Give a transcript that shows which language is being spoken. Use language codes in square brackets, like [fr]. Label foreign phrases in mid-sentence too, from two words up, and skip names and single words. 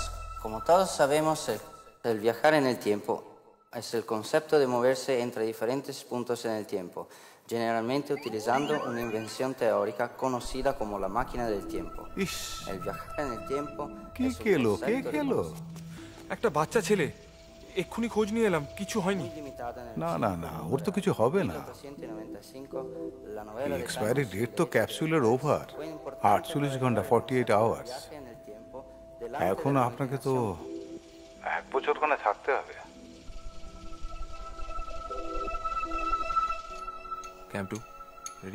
[es] Como todos sabemos, el viajar en el tiempo es el concepto de moverse entre diferentes puntos en el tiempo, generalmente utilizando una invención teórica conocida como la máquina del tiempo. El viajar en el tiempo es un concepto de [bn] একটা বাচ্চা ছেলে, এক্ষুনি খোঁজ নিয়ে এলাম, কিছু হয়নি। না না না, ওর তো কিছু হবে না। [es] 1995, la novela de [en] expiry date [bn] তো ক্যাপসুলের ওভার, 48 ঘন্টা, 48 আওয়ার্স। এখন আপনাকে তো 1 বছর ওখানে থাকতে হবে। ক্যাম্প 2 রেডি?